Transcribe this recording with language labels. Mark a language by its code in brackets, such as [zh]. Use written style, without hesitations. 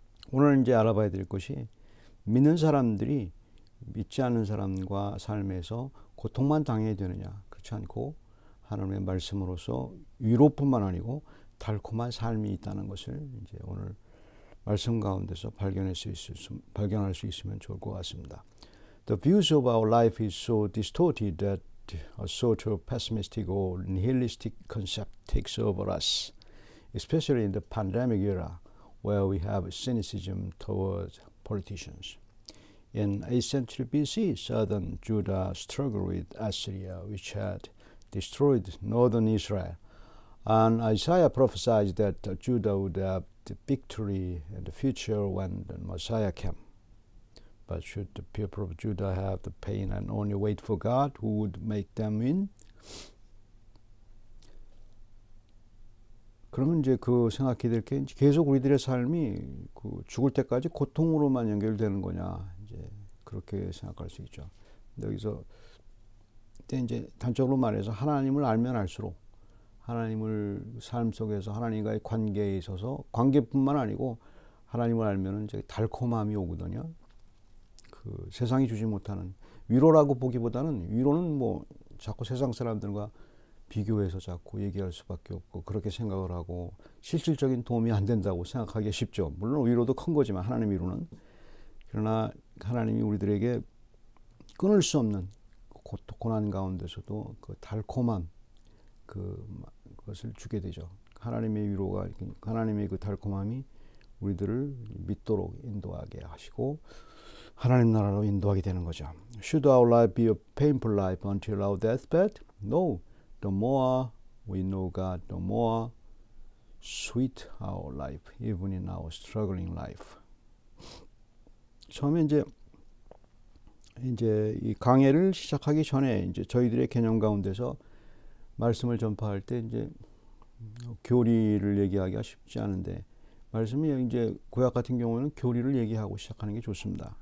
[ko] 오늘 이제 알아봐야 될 것이 믿는 사람들이 믿지 않는 사람과 삶에서 고통만 당해야 되느냐? 그렇지 않고 하나님의 말씀으로서 위로뿐만 아니고 달콤한 삶이 있다는 것을 이제 오늘 말씀 가운데서 발견할 수 있으면 좋을 것 같습니다. [en] The views of our life is so distorted that a sort of pessimistic or nihilistic concept takes over us, especially in the pandemic era, where we have cynicism towards politicians. In 8th century BC, southern Judah struggled with Assyria, which had destroyed northern Israel. And Isaiah prophesied that Judah would have the victory in the future when the Messiah came. But should the people of Judah have the pain and only wait for God, who would make them win? [ko] 그러면 이제 그 생각이 될 게 계속 우리들의 삶이 그 죽을 때까지 고통으로만 연결되는 거냐 이제 그렇게 생각할 수 있죠. 근데 여기서 이제 단적으로 말해서 하나님을 알면 알수록 하나님을 삶 속에서 하나님과의 관계에 있어서 관계뿐만 아니고 하나님을 알면은 이제 달콤함이 오거든요. 그 세상이 주지 못하는 위로라고 보기보다는 위로는 뭐 자꾸 세상 사람들과 비교해서 자꾸 얘기할 수밖에 없고 그렇게 생각을 하고 실질적인 도움이 안 된다고 생각하기 쉽죠. 물론 위로도 큰 거지만 하나님 위로는 그러나 하나님이 우리들에게 끊을 수 없는 고난 가운데서도 그 달콤함 그것을 주게 되죠. 하나님의 위로가 하나님의 그 달콤함이 우리들을 믿도록 인도하게 하시고 하나님 나라로 인도하게 되는 거죠. [en] Should our life be a painful life until our deathbed? No. The more we know God, the more sweet our life, even in our struggling life. [ko] 처음에 이제 이 강해를 시작하기 전에 이제 저희들의 개념 가운데서 말씀을 전파할 때 이제 교리를 얘기하기가 쉽지 않은데 말씀이 이제 구약 같은 경우는 교리를 얘기하고 시작하는 게 좋습니다.